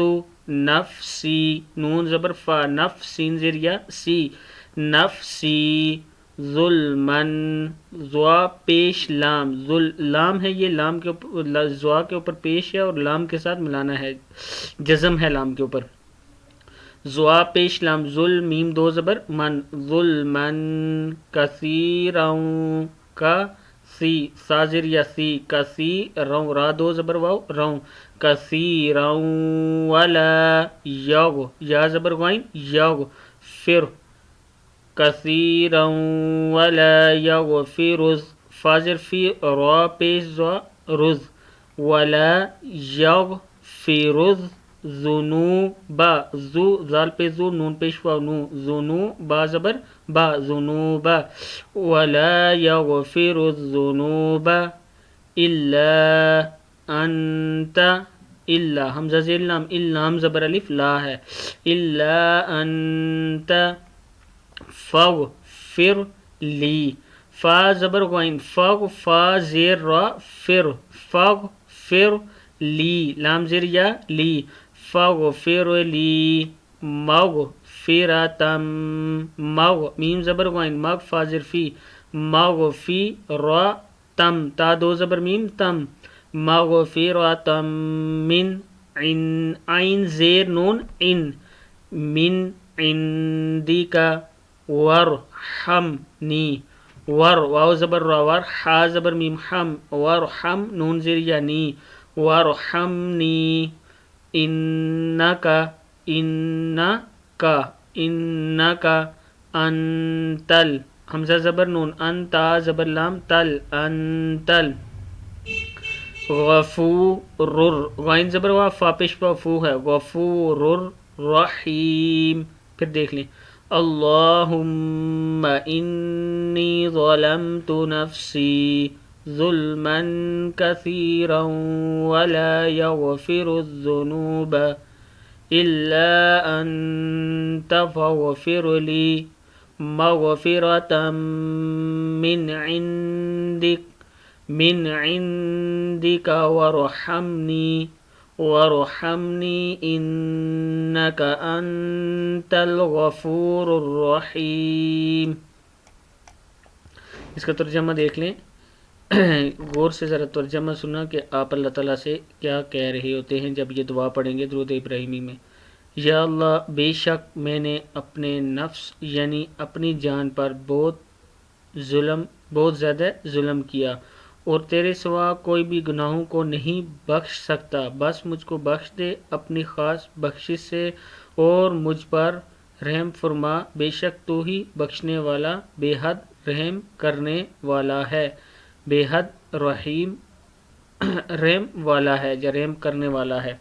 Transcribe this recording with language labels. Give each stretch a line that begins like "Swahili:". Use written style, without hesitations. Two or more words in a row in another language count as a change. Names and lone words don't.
Urdu: نفسی، نون زبر فا، نف سین زیر یا سی،
Arabic: نفسی ظلمن،
Urdu: زوا پیش لام، لام ہے یہ، لام کے اوپر زوا کے اوپر پیش ہے اور لام کے ساتھ ملانا ہے، جزم ہے لام کے اوپر، زوا پیش لام، ظلم میم دو زبر من،
Arabic: ظلمن کثیرا
Urdu: کا سی، سا زیر یا سی، کسی رو، را دو زبر واو رو،
Arabic: کثیرا ولا یغ،
Urdu: یا زبر غین یغ فر،
Arabic: کثیرا ولا یغفر،
Urdu: فا زیر فی، را پیش زوا رز،
Arabic: ولا یغفر الذنوب،
Urdu: زو زال پہ زو، نون پیش واو نو، ذنوب زبر با، ذنوب،
Arabic: ولا یغفر الذنوب الا انت،
Urdu: الا حمزہ زیر لام، اللام زبر الف لا ہے،
Arabic: الا انت فاغفر لی،
Urdu: فا زبر غین فاغ، فا زیر را فر،
Arabic: فاغفر لی،
Urdu: لام زیر یا لی،
Arabic: فاغفر لی مغفرتم،
Urdu: مغ میم زبر غین مغ، فا زیر فی، مغفرتم، تا دو زبر میم تم، مغفرتم من عین زیر نون ان،
Arabic: من عندک
Urdu: ورحمنی، ور واو زبر را ور، حا زبر میم حم، ورحم نون زیر یا نی،
Arabic: ورحمنی انکا، انکا، انکا انتل،
Urdu: حمزہ زبر نون، انتا زبر لام تل،
Arabic: انتل غفور،
Urdu: غین زبر وا، فا پیش پا فو ہے،
Arabic: غفور رحیم۔
Urdu: پھر دیکھ لیں،
Arabic: اللہم انی ظلمت نفسی ظلما کثیرا ولا یغفر الذنوب الا انت فاغفر لی مغفرة من عندك وارحمني انك انت الغفور الرحیم۔
Urdu: اس کا ترجمہ دیکھ لیں، غور سے ذرا ترجمہ سنا کہ آپ اللہ تعالیٰ سے کیا کہہ رہے ہوتے ہیں جب یہ دعا پڑھیں گے درود ابراہیمی میں۔ یا اللہ، بے شک میں نے اپنے نفس یعنی اپنی جان پر بہت زیادہ ظلم کیا، اور تیرے سوا کوئی بھی گناہوں کو نہیں بخش سکتا، بس مجھ کو بخش دے اپنی خاص بخشش سے اور مجھ پر رحم فرما، بے شک تو ہی بخشنے والا بے حد رحم کرنے والا ہے، بے حد رحیم رحم والا ہے یا رحم کرنے والا ہے۔